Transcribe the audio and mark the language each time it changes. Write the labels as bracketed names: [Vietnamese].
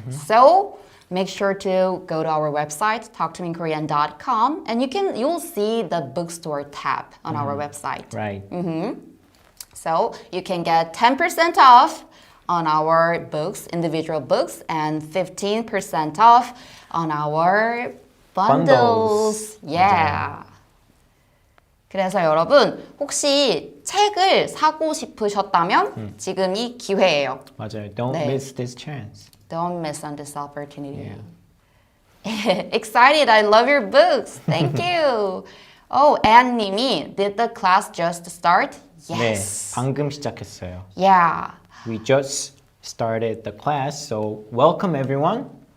[English] So make sure to go to our website, talktomeinkorean.com, and you'll see the bookstore tab on our website. Right. So you can get 10% off on our books, individual books, and 15% off on our bundles. Bundles. Yeah. [Korean] 그래서 여러분 혹시 책을 사고 싶으셨다면 지금이 기회예요. 맞아요. [English] Don't [Korean] 네. [English] miss this chance. Don't miss on this opportunity. Excited! I love your books. Thank you. Oh, Anne 님이 did the class just start? Yes. [Korean] 네, 방금 시작했어요. [English] Yeah. We just started the class, so welcome everyone.